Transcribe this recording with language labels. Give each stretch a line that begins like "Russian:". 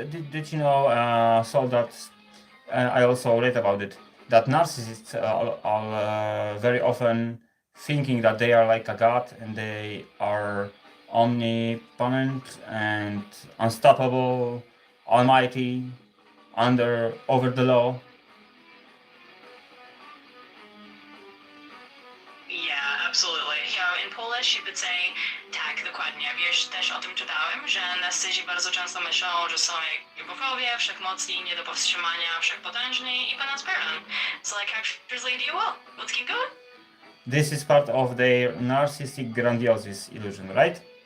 English: Did you know, so that I also read about it, that narcissists are very often thinking that they are like a god and they are omnipotent and unstoppable, almighty, over the law. Yeah, absolutely. Yeah, in Polish you would say,
Polish: tak, dokładnie. Wiesz, też o tym czytałem, że narcyzi bardzo często myślą, że są jak bogowie, wszechmocni, nie do powstrzymania, wszechpotężni i ponadpierany.
English: So like captures Lady well. Let's keep going. This is part of their narcissistic grandiose illusion, right?